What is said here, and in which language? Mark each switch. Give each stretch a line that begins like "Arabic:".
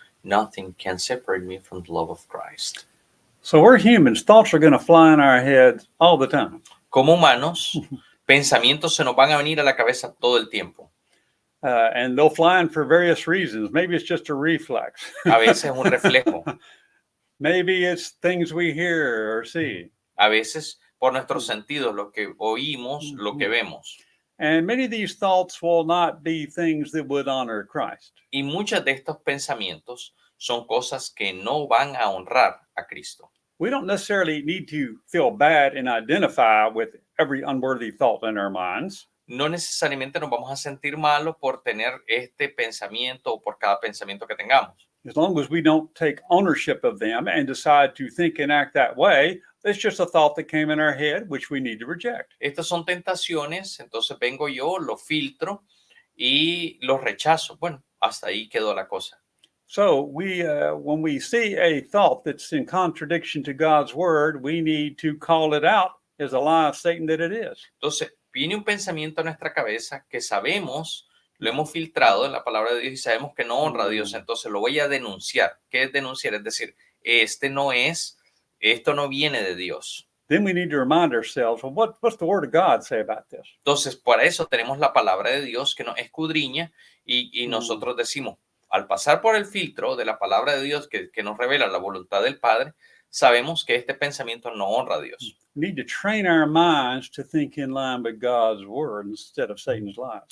English: Nothing can separate me from the love of Christ. So we're humans. Thoughts are going to fly in our heads all the time.
Spanish: Como humanos, pensamientos se nos van a venir a la cabeza todo el tiempo.
English: And they'll fly in for various reasons. Maybe it's just a reflex.
Spanish: A veces es un reflejo.
English: Maybe it's things we hear or see.
Spanish: A veces por nuestros sentidos, lo que oímos, lo que vemos.
English: And many of these thoughts will not be things that would honor Christ.
Spanish: Y muchos de estos pensamientos son cosas que no van a honrar a Cristo.
English: We don't necessarily need to feel bad and identify with every unworthy thought in our minds.
Spanish: No necesariamente nos vamos a sentir malos por tener este pensamiento o por cada pensamiento que tengamos.
English: As long as we don't take ownership of them and decide to think and act that way, it's just a thought that came in our head, which we need to reject.
Spanish: Estas son tentaciones, entonces vengo yo, lo filtro y los rechazo. Bueno, hasta ahí quedó la cosa.
English: So when we see a thought that's in contradiction to God's word, we need to call it out as a lie of Satan that it is.
Spanish: Entonces, viene un pensamiento a nuestra cabeza que sabemos, lo hemos filtrado en la palabra de Dios y sabemos que no honra a Dios, entonces lo voy a denunciar. ¿Qué es denunciar? Es decir, esto no viene de Dios.
English: Then we need to remind ourselves, well, what's the word of God say about this?
Spanish: Entonces, para eso tenemos la palabra de Dios que nos escudriña y nosotros decimos, al pasar por el filtro de la palabra de Dios que nos revela la voluntad del Padre, sabemos que este pensamiento no honra a Dios.
English: We need to train our minds to think in line with God's word instead of Satan's lies.